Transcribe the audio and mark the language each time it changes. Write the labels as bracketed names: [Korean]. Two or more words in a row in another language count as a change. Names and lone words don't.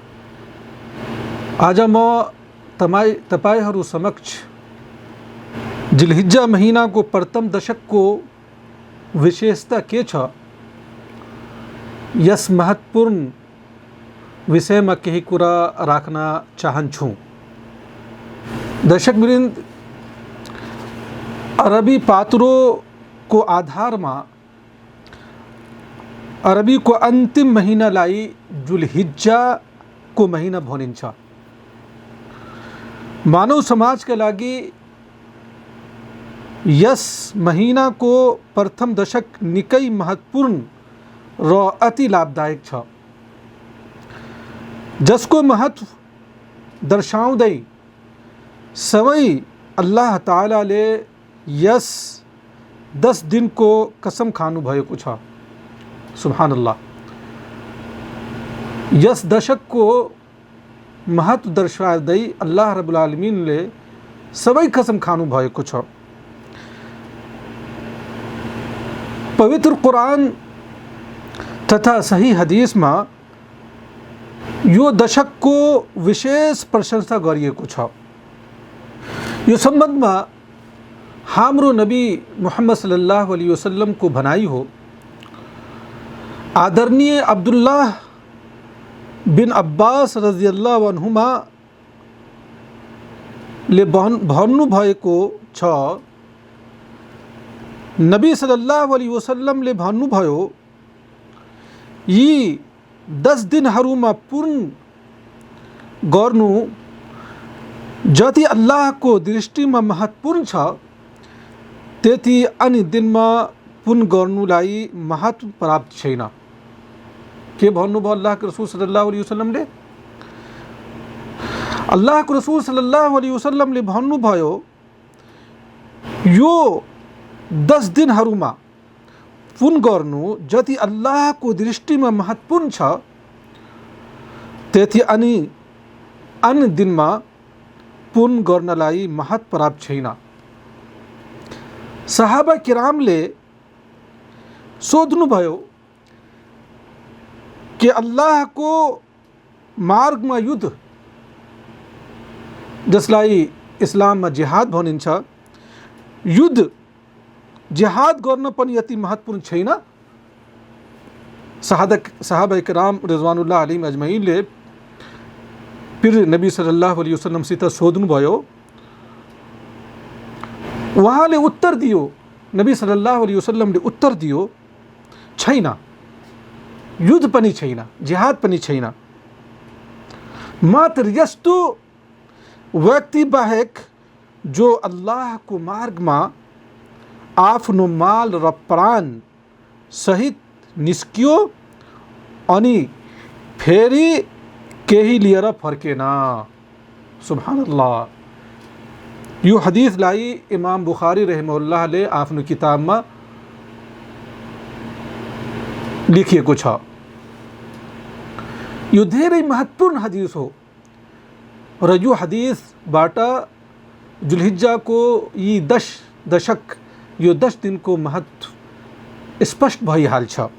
[Nepali] आज म तपाईहरू समक्ष जिलहिज्जा महीना को प्रथम दशक को विशेषता के छ, यस महत्वपूर्ण विषय में केही कुरा राख्न चाहन्छु। दर्शक वृन्द, अरबी पात्रो को आधार में अरबी को अंतिम महीनालाई जुलहिज्जा को महीना भनिन्छ। मानव समाज के लागि यस महीना को प्रथम दशक निकै महत्वपूर्ण र अति लाभदायक छ, जसको महत्व दर्शाउँदै सबै [Arabic] الله تعالى [Nepali] यस 10 दिन को कसम खानु भएको छ। [Arabic] سبحان الله. [Nepali] यस दशक को महत्व दर्शाउँदै [Arabic] الله رب العالمين [Nepali] सबै कसम खानु भएको छ। पवित्र कुरान तथा सही हदीस में यो दशक को विशेष प्रशंसा गरिएको छ। यो संबंध में हाम्रो नबी मुहम्मद [Arabic] صلى الله عليه وسلم [Nepali] को भनाई हो। आदरणीय अब्दुल्लाह बिन अब्बास [Arabic] رضي الله عنهما [Nepali] ले भन्नु भएको छ, नबी [Arabic] صلى الله عليه وسلم [Nepali] ले भन्नुभयो, यी 10 दिनहरूमा पूर्ण गर्नु जति अल्लाहको दृष्टिमा महत्वपूर्ण छ, त्यति अन्य दिनमा पूर्ण गर्नुलाई महत्व प्राप्त छैन। के भन्नुभयो अल्लाहको रसूल [Arabic] صلى الله عليه وسلم? [Nepali] अल्लाहको रसूल [Arabic] صلى الله عليه وسلم [Nepali] भन्नुभयो, यो 10 दिनहरूमा पूर्ण गर्नु जति अल्लाहको दृष्टिमा महत्वपूर्ण छ, त्यति अन्य दिनमा पूर्ण गर्नलाई महत्व प्राप्त छैन। [Arabic] صحابة كرام [Nepali] सोध्नुभयो कि अल्लाहको मार्गमा युद्ध, जसलाई इस्लाममा जिहाद भनिन्छ, युद्ध जिहाद गर्न पनि यति महत्वपूर्ण छैन? [Arabic] صحابة كرام رضوان الله عليهم أجمعين [Nepali] फिर नबी [Arabic] صلى الله عليه وسلم [Nepali] सित सोध्नुभयो। उहाँले उत्तर दियो, नबी [Arabic] صلى الله عليه وسلم [Nepali] उत्तर दियो, छैन, युद्ध पनि छैन, जिहाद पनि छैन। मात्र यस्तो व्यक्ति बाहेक जो अल्लाहको मार्गमा आफ्नो माल र प्राण सहित निस्कियो अनि फेरि केही लिएर फर्केन। [Arabic] سبحان الله. [Nepali] यो हदीसलाई इमाम बुखारी रहमहुल्लाहले आफ्नो किताबमा लेखिएको छ। यो धेरै महत्वपूर्ण हदीस हो र यो हदीसबाट जुलहिज्जाको यी 10 दशक, यो 10 दिन को महत्व स्पष्ट भइहाल्छ।